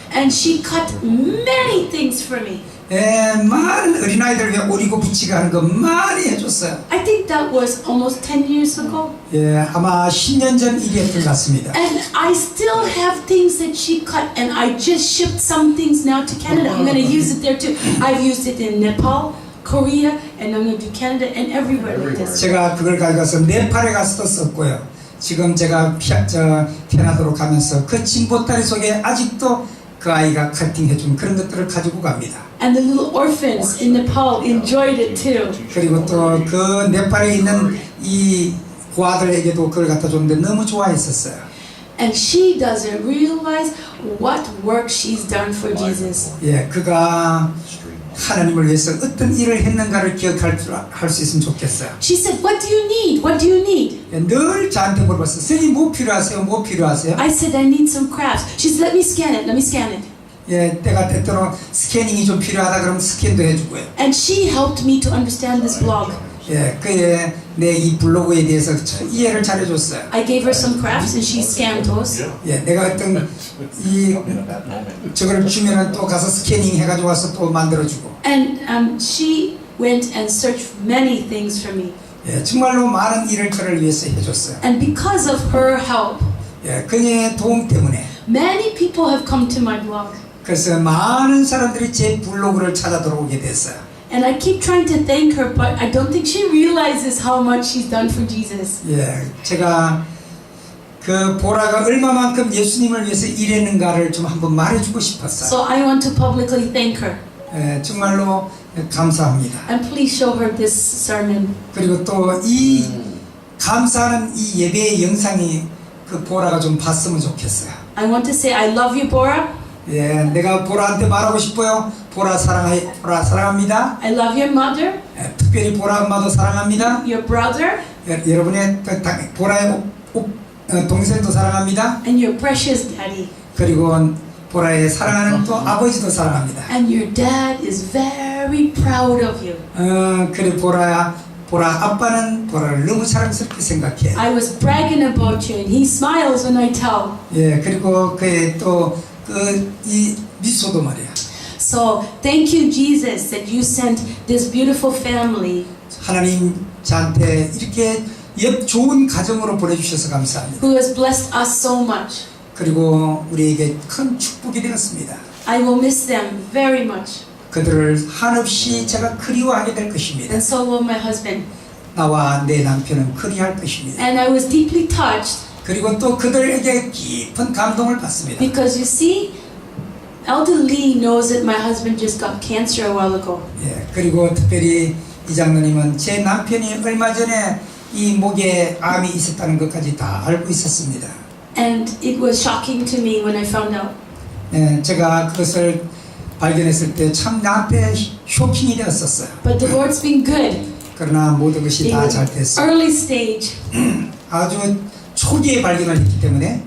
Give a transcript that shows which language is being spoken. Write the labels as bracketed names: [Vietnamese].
[English] And she cut many things for me. [Korean] 예, 많은 어린아이들 위해 오리고 붙이고 하는 거 많이 해줬어요. [English] I think that was almost 10 years ago. [Korean] 예, 아마 10년 전 일이었던 것 같습니다. [English] And I still have things that she cut, and I just shipped some things now to Canada. I'm going to use it there too. I've used it in Nepal, Korea, and I'm going to do Canada and everywhere like this. [Korean] 제가 그걸 가져가서 네팔에 가서도 썼고요. 지금 제가 캐나다로 가면서 그 진보다리 속에 아직도 그 아이가 커팅해준 그런 것들을 가지고 갑니다. [English] And the little orphans in Nepal enjoyed it too. [Korean] 그리고 또 그 네팔에 있는 이 고아들에게도 그걸 갖다 줬는데 너무 좋아했었어요. [English] And she doesn't realize what work she's done for Jesus. [Korean] 예, 그가 하나님을 위해서 어떤 일을 했는가를 기억할 수 있으면 좋겠어요. [English] She said, what do you need? What do you need? [Korean] 예, 늘 저한테 물어봤어요. 선생님 뭐 필요하세요? 뭐 필요하세요? [English] I said, I need some crafts. She said, let me scan it. Let me scan it. [Korean] 예, 때가 때때로 스캐닝이 좀 필요하다 그러면 스캔도 해주고요. [English] And she helped me to understand this blog. [Korean] 예, 그의 내 이 블로그에 대해서 이해를 잘해줬어요. [English] I gave her some crafts and she scanned those. [Korean] 예, 내가 어떤 이 저걸 주면은 또 가서 스캐닝 해가지고 와서 또 만들어주고. [English] And she went and searched many things for me. [Korean] 예, 정말로 많은 일을 저를 위해서 해줬어요. [English] And because of her help, [Korean] 예, 그녀의 도움 때문에 [English] many people have come to my blog. [Korean] 그래서 많은 사람들이 제 블로그를 찾아 들어오게 됐어요. [English] And I keep trying to thank her, but I don't think she realizes how much she's done for Jesus. [Korean] 예, 제가 그 보라가 얼마만큼 예수님을 위해서 일했는가를 좀 한번 말해주고 싶었어요. [English] So I want to publicly thank her. [Korean] 예, 정말로 감사합니다. [English] And please show her this sermon. [Korean] 그리고 또 이 감사하는 이 예배의 영상이 그 보라가 좀 봤으면 좋겠어요. [English] I want to say I love you, Bora. [Korean] 예, 내가 보라한테 말하고 싶어요. 보라 사랑합니다. [English] I love your mother, [Korean] 예, 특별히 보라 엄마도 사랑합니다. [English] your brother, [Korean] 예, 여러분의 보라의 동생도 사랑합니다. [English] and your precious daddy. [Korean] 그리고 보라의 사랑하는 또 아버지도 사랑합니다. [English] And your dad is very proud of you. [Korean] 그래 보라 아빠는 보라를 너무 사랑스럽게 생각해. [English] I was bragging about you, and he smiles when I tell. [Korean] 예, 그리고 그의 또 이 미소도 말이야. [English] So thank you, Jesus, that you sent this beautiful family. [Korean] 하나님 저한테 이렇게 좋은 가정으로 보내주셔서 감사합니다. [English] Who has blessed us so much. [Korean] 그리고 우리에게 큰 축복이 되었습니다. [English] I will miss them very much. [Korean] 그들을 한없이 제가 그리워하게 될 것입니다. [English] And so will my husband. [Korean] 나와 내 남편은 그리할 것입니다. [English] And I was deeply touched. [Korean] 그리고 또 그들에게 깊은 감동을 받습니다. [English] Because you see, Elder Lee knows that my husband just got cancer a while ago. [Korean] 예, 그리고 특별히 이 장로님은 제 남편이 얼마 전에 이 목에 암이 있었다는 것까지 다 알고 있었습니다. [English] And it was shocking to me when I found out. [Korean] 예, 제가 그것을 발견했을 때 참 나한테 쇼킹이 되었었어요. [English] But the Lord's been good. [Korean] 그러나 모든 것이 [English] It [Korean] 다 [English] was [Korean] 잘 됐어요. [English] early stage. [Korean] 아주 초기에 발견을 했기 때문에